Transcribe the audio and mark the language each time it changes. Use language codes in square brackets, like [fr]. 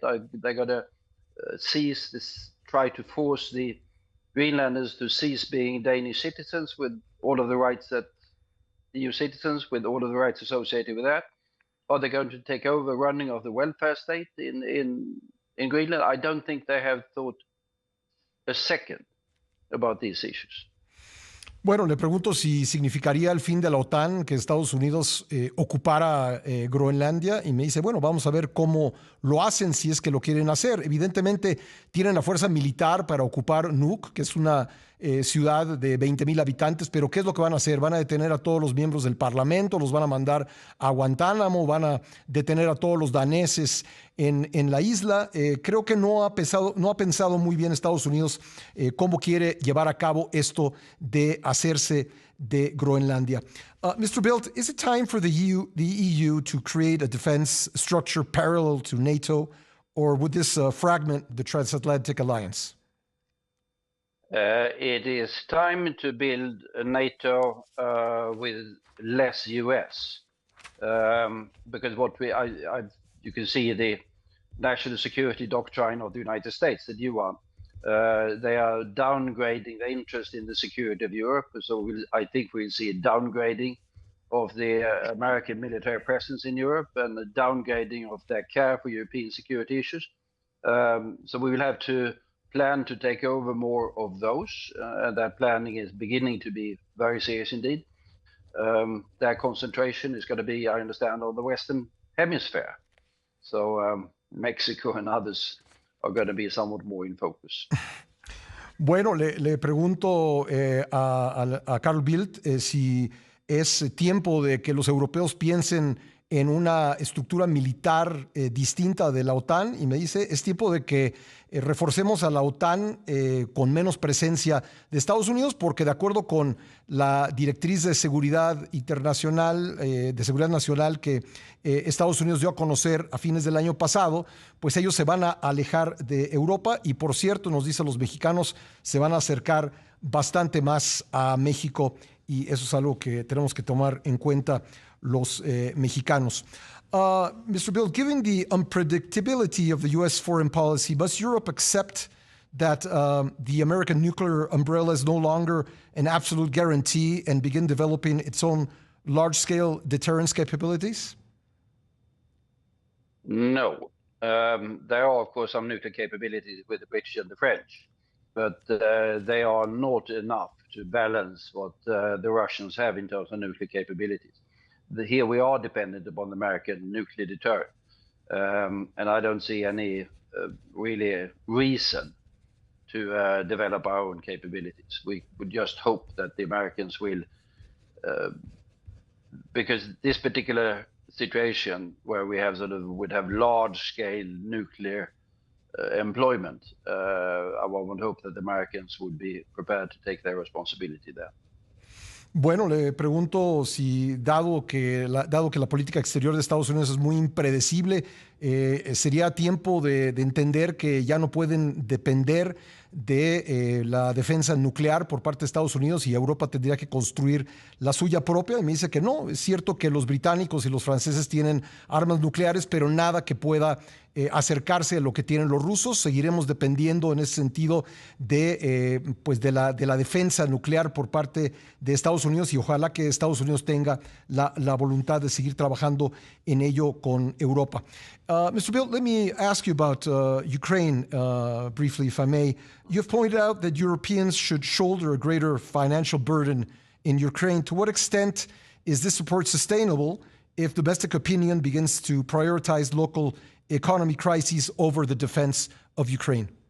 [en] Are they going to cease this, try to force the Greenlanders to cease being Danish citizens with all of the rights that EU citizens, with all of the rights associated with that? Are they going to take over running of the welfare state in Greenland? I don't think they have thought a second about these issues. [es] Bueno, le pregunto si significaría el fin de la OTAN que Estados Unidos ocupara Groenlandia y me dice, bueno, vamos a ver cómo lo hacen si es que lo quieren hacer. Evidentemente tienen la fuerza militar para ocupar Nuuk, que es una ciudad de 20,000 habitantes, pero ¿qué es lo que van a hacer? ¿Van a detener a todos los miembros del Parlamento? ¿Los van a mandar a Guantánamo? ¿Van a detener a todos los daneses en la isla? Creo que no ha pensado muy bien Estados Unidos cómo quiere llevar a cabo esto de hacerse de Groenlandia. [en] Mr. Bildt, is it time for the EU to create a defense structure parallel to NATO, or would this fragment the transatlantic alliance? It is time to build a NATO with less US, because what you can see the national security doctrine of the United States, the new one. They are downgrading the interest in the security of Europe. So I think we'll see a downgrading of the American military presence in Europe and a downgrading of their care for European security issues. So we will have to plan to take over more of those. That planning is beginning to be very serious indeed. Their concentration is going to be, I understand, on the Western Hemisphere. So Mexico and others are going to be somewhat more in focus. [es] Bueno, le pregunto a Carl Bildt si es tiempo de que los europeos piensen en una estructura militar distinta de la OTAN y me dice, es tiempo de que reforcemos a la OTAN con menos presencia de Estados Unidos porque de acuerdo con la directriz de seguridad internacional, de seguridad nacional que Estados Unidos dio a conocer a fines del año pasado, pues ellos se van a alejar de Europa y por cierto, nos dicen los mexicanos, se van a acercar bastante más a México y eso es algo que tenemos que tomar en cuenta los mexicanos. [en] Mr. Bildt, given the unpredictability of the U.S. foreign policy, must Europe accept that the American nuclear umbrella is no longer an absolute guarantee and begin developing its own large-scale deterrence capabilities? No. There are, of course, some nuclear capabilities with the British and the French, but they are not enough to balance what the Russians have in terms of nuclear capabilities. Here we are dependent upon the American nuclear deterrent, and I don't see any really reason to develop our own capabilities. We would just hope that the Americans will, because this particular situation where we have would have large-scale nuclear employment, I would hope that the Americans would be prepared to take their responsibility there. [es] Bueno, le pregunto si, dado que la política exterior de Estados Unidos es muy impredecible, sería tiempo de entender que ya no pueden depender de la defensa nuclear por parte de Estados Unidos y Europa tendría que construir la suya propia. Y me dice que no, es cierto que los británicos y los franceses tienen armas nucleares, pero nada que pueda acercarse a lo que tienen los rusos. Seguiremos dependiendo en ese sentido de la defensa nuclear por parte de Estados Unidos y ojalá que Estados Unidos tenga la voluntad de seguir trabajando en ello con Europa. [en] Mr. Bildt, let me ask you about Ukraine briefly, if I may. You've pointed out that Europeans should shoulder a greater financial burden in Ukraine. To what extent is this support sustainable if domestic opinion begins to prioritize local economy crises over the defense of Ukraine?